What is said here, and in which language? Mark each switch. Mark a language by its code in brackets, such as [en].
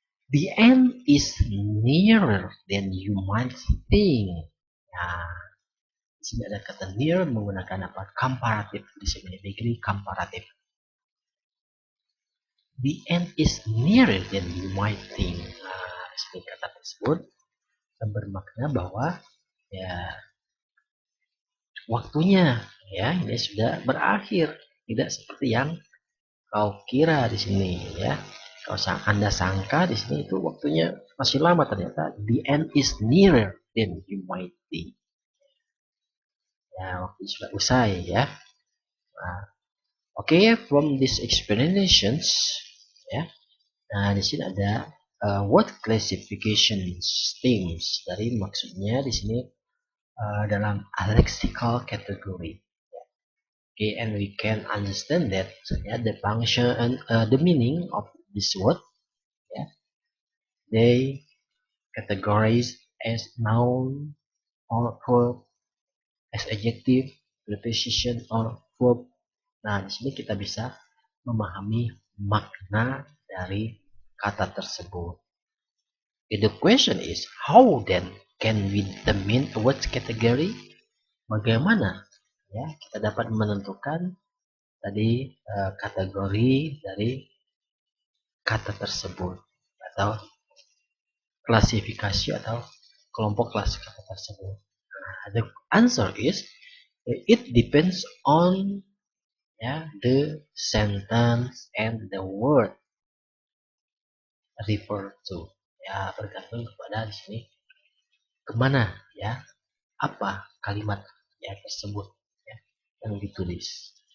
[en] The end is nearer than you might think. [id] Nah, di sini ada kata near menggunakan apa? Comparative di sini, degree comparative. [en] The end is nearer than you might think. [id] Nah, di sini kata tersebut bermakna bahwa, ya, waktunya, ya, ini sudah berakhir, tidak seperti yang kau kira di sini, ya. Kalau Anda sangka di sini itu waktunya masih lama, ternyata [en] the end is nearer than you might think. [id] Ya, waktu sudah usai, ya. [en] Nah, okay, from these explanations, ya. [id] Nah, di sini ada word classification themes. Dari maksudnya di sini dalam lexical category. [en] Okay, and we can understand that, ya, the function and the meaning of this word, ya, they categorized as noun or verb, as adjective, preposition or verb. [id] Nah, di sini kita bisa memahami makna dari kata tersebut. [en] The question is, how then can we determine a word category? [id] Bagaimana, ya, kita dapat menentukan tadi kategori dari kata tersebut atau klasifikasi atau kelompok kelas kata tersebut? [en] The answer is, it depends on, ya, the sentence and the word refer to. [id] Ya, bergantung kepada di sini kemana, ya, apa kalimat, ya, tersebut, ya, yang ditulis.